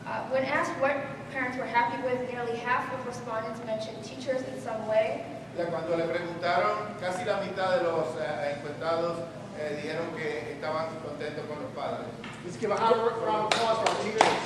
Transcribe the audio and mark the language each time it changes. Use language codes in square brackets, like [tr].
[en] When asked what parents were happy with, nearly half of respondents mentioned teachers in some way. [es] Cuando le preguntaron, casi la mitad de los encuestados dijeron que estaban contentos con los padres. [en] Let's give a round of applause for our teachers.